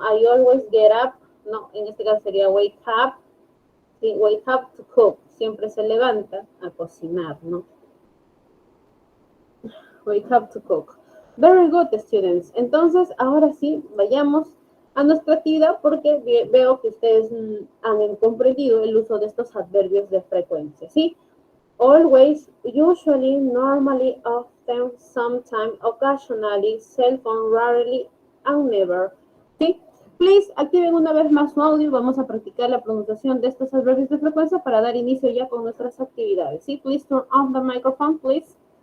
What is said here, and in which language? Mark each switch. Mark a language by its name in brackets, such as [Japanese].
[English] I always get up, [Spanish] no, en este caso sería wake up, sí, [English] wake up to cook, [Spanish] siempre se levanta a cocinar, ¿no? [English] Wake up to cook. Very good, students. [Spanish] Entonces, ahora sí, vayamos a nuestra actividad porque veo que ustedes han comprendido el uso de estos adverbios de frecuencia, ¿sí? [English] Always, usually, normally, often, sometime, occasionally, seldom, rarely, and never. [Spanish] ¿Sí? [English] Please, [Spanish] activen una vez más su audio. Vamos a practicar la pronunciación de estos adverbios de frecuencia para dar inicio ya con nuestras actividades. ¿Sí? [English] Please turn on the microphone, please.